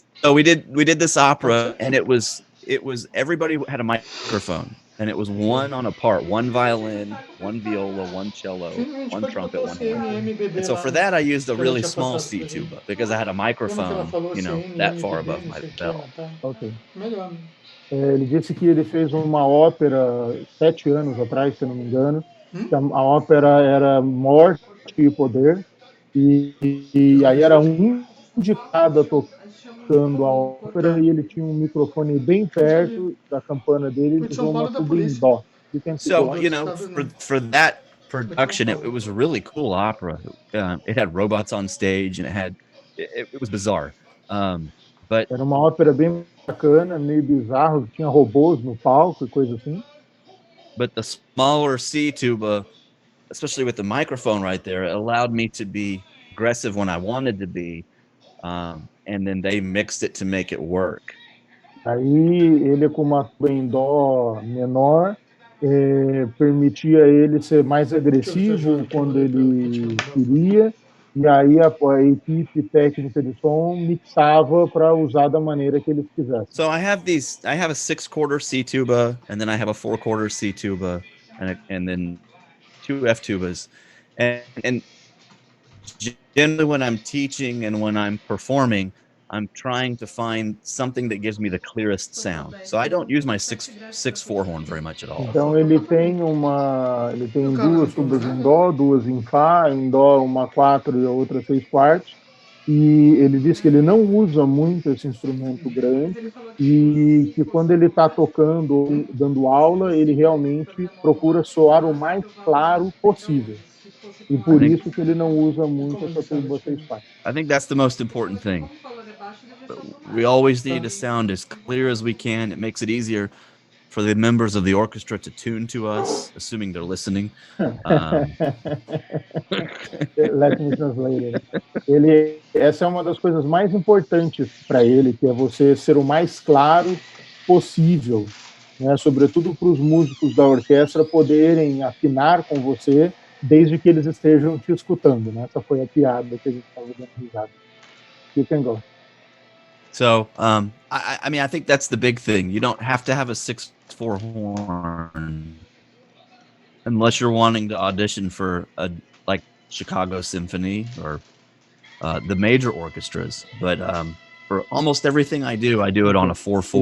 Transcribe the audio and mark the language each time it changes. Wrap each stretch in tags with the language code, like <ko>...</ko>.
<en>So we did this opera, and it was everybody had a microphone, and it was one on a part, one violin, one viola, one cello, one trumpet, one horn. And so for that, I used a really small C tuba because I had a microphone, you know, that far above my bell. Ok.</en> <pt>Ele disse que ele fez uma ópera 7 anos atrás, se não me engano. Que a ópera era Morte e Poder, e aí era um de cada tocando a ópera, e ele tinha um microfone bem perto da campana dele e usou uma tuba em dó.</pt> <en>So, you know, for that production, it was a really cool opera. It had robots on stage, and it was bizarre. But</en> <pt>era uma ópera bem bacana, meio bizarro, tinha robôs no palco e coisa assim.</pt> <en>But the smaller C tuba, especially with the microphone right there, it allowed me to be aggressive when I wanted to be, and then they mixed it to make it work.</en> <pt>Aí ele com uma tuba em dó menor permitia ele ser mais agressivo quando ele queria, e aí a equipe técnica de som mixava para usar da maneira que eles quisessem.</pt> <en>So I have a 6/4 C tuba, and then I have a 4/4 C tuba, and then 2 F tubas, and generally when I'm teaching and when I'm performing, I'm trying to find something that gives me the clearest sound. So I don't use my 6/4 horn very much at all.</en> <pt>Então ele tem 2 tubas em dó, 2 em fá, em dó uma 4 e a outra 6/4. E ele diz que ele não usa muito esse instrumento grande e que quando ele está tocando ou dando aula, ele realmente procura soar o mais claro possível. E por isso que ele não usa muito essa tuba 6/4.</pt> <en>I think that's the most important thing. We always need to sound as clear as we can. It makes it easier for the members of the orchestra to tune to us, assuming they're listening. Let me translate it.</en> <pt>Essa é uma das coisas mais importantes para ele, que é você ser o mais claro possível, né? Sobretudo para os músicos da orquestra poderem afinar com você, desde que eles estejam te escutando, né? Essa foi a piada que a gente estava dando risada.</pt> <en>You can go. So, I mean, I think that's the big thing. You don't have to have a 6/4 horn unless you're wanting to audition for like Chicago Symphony or the major orchestras. But for almost everything I do it on a 4/4.</en>